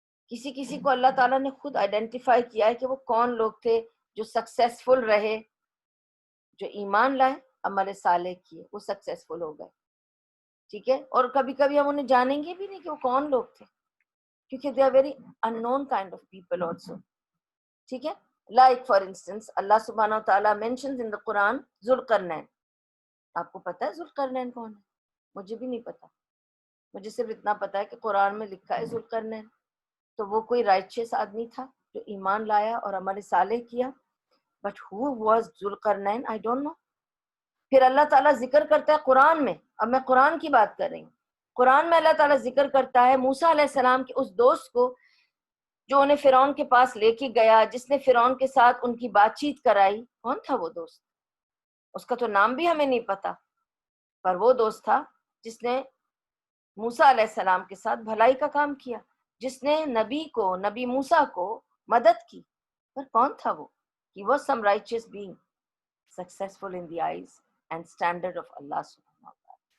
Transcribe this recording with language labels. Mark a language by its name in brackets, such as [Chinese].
[Urdu] کسی کو اللہ تعالیٰ نے خود آئیڈینٹیفائی کیا ہے کہ وہ کون لوگ تھے جو سکسیسفل رہے, جو ایمان لائے, عمل صالح کیے, وہ سکسیسفل ہو گئے. ٹھیک ہے. اور کبھی کبھی ہم انہیں جانیں گے بھی نہیں کہ وہ کون لوگ تھے, کیونکہ [English] they are very unknown kind of people also. [Urdu] ٹھیک ہے. [English] Like for instance, اللہ سبحانہ و تعالیٰ mentions in the Quran ذوالقرنین. [Urdu] آپ کو پتا ہے ذوالقرنین کون ہے؟ مجھے بھی نہیں پتا. مجھے صرف اتنا پتا ہے کہ قرآن میں لکھا ہے ذوالقرنین. تو وہ کوئی رائچیس آدمی تھا جو ایمان لایا اور عمل صالح کیا. [English] But who was ذوالقرنین? I don't know. [Urdu] پھر اللہ تعالیٰ ذکر کرتا ہے قرآن میں, اب میں قرآن کی بات کر رہی ہوں, قرآن میں اللہ تعالیٰ ذکر کرتا ہے موسیٰ علیہ السلام کے اس دوست کو جو انہیں فرعون کے پاس لے کے گیا, جس نے فرعون کے ساتھ ان کی بات چیت کرائی. کون تھا وہ دوست؟ اس کا تو نام بھی ہمیں نہیں پتا, پر وہ دوست تھا جس نے موسیٰ علیہ السلام کے ساتھ بھلائی کا کام کیا, جس نے نبی موسیٰ کو مدد کی. پر کون تھا وہ؟ [English] He was some righteous being, successful in the eyes and standard of Allah subhanahu wa ta'ala.